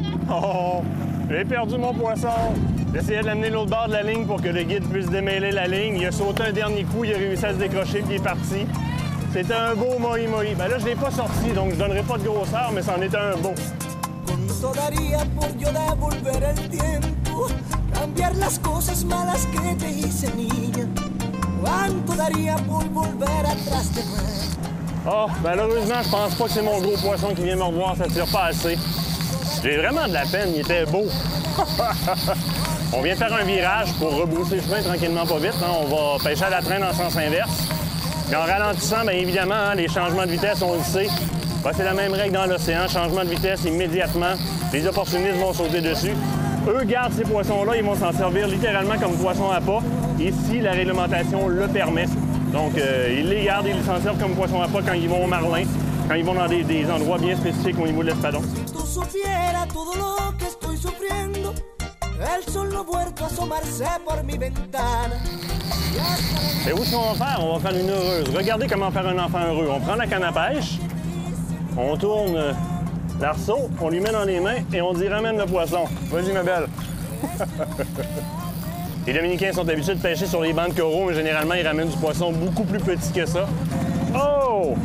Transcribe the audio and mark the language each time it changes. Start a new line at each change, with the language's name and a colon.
French: Oh, j'ai perdu mon poisson. J'essayais de l'amener de l'autre bord de la ligne pour que le guide puisse démêler la ligne. Il a sauté un dernier coup, il a réussi à se décrocher puis il est parti. C'était un beau moi-moi. Ben là, je ne l'ai pas sorti, donc je ne donnerai pas de grosseur, mais c'en était un beau.
Spanish: Cuánto daría por yo devolver el tiempo, cambiar las cosas malas que te hice niña. Cuánto daría por volver atrás de moi.
French: Oh, malheureusement, je pense pas que c'est mon gros poisson qui vient me revoir, ça tire pas assez. J'ai vraiment de la peine, il était beau. On vient faire un virage pour rebrousser le chemin tranquillement pas vite. Hein. On va pêcher à la traîne en sens inverse. Et en ralentissant, bien évidemment, hein, les changements de vitesse, on le sait. Ben, c'est la même règle dans l'océan. Changement de vitesse immédiatement. Les opportunistes vont sauter dessus. Eux gardent ces poissons-là, ils vont s'en servir littéralement comme poissons à pas. Et si la réglementation le permet. Donc, ils les gardent et ils s'en servent comme poissons à pas quand ils vont au marlin, quand ils vont dans des endroits bien spécifiques au niveau de l'espadon.
Spanish: Si tú supieras todo lo que estoy sufriendo, el sol no ha vuelto a asomarse por mi ventana.
French: Et où est-ce qu'on va faire? On va faire une heureuse. Regardez comment faire un enfant heureux. On prend la canne à pêche, on tourne l'arceau, on lui met dans les mains et on dit « ramène le poisson ». Vas-y, ma belle. Les Dominicains sont habitués de pêcher sur les bancs de coraux, mais généralement, ils ramènent du poisson beaucoup plus petit que ça. Oh!